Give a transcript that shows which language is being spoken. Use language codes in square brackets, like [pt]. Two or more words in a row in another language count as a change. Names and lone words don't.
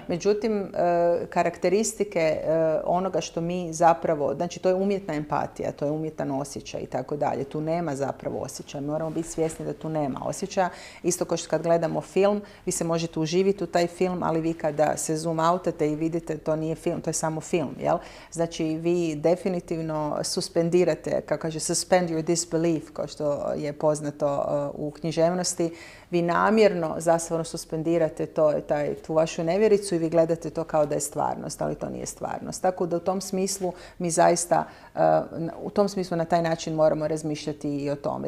[hr] Međutim, karakteristike onoga što mi zapravo, znači to je umjetna empatija, to je umjetan osjećaj i tako dalje. Tu nema zapravo osjećaja. Moramo biti svjesni da tu nema osjećaja. Isto kao što kad gledamo film, vi se možete uživiti u taj film, ali vi kada se zoom outate i vidite, to nije film, to je samo film. Jel? Znači vi definitivno suspendirate, kako kaže, [en] suspend your disbelief, [hr] kao što je poznato u književnosti. Vi namjerno zapravo suspendirate tu vašu nevjericu i vi gledate to kao da je stvarnost, ali to nije stvarnost. Tako da u tom smislu mi zaista, na taj način moramo razmišljati i o tome.